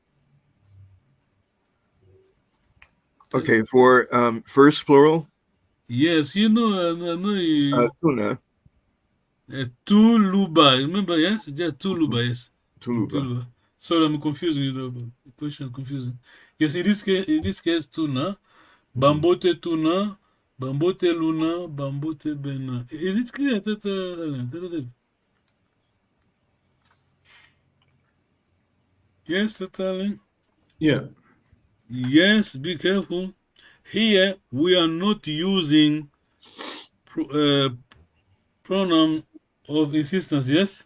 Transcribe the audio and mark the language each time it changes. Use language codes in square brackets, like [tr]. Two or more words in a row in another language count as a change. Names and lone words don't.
[en] Okay. For first plural. Yes, you know, I know you. Tuna. Tuluba. Remember, yes? Just Tuluba, yes. Tuluba. Sorry, I'm confusing you. The question is confusing. Yes, in this case, tuna. [kg] Bambote tuna, bambote luna, bambote bena. [en] Is it clear, Tata Alain? Yes, Tata Alain? Yeah. Yes, be careful. Here, we are not using pronoun of insistence, yes?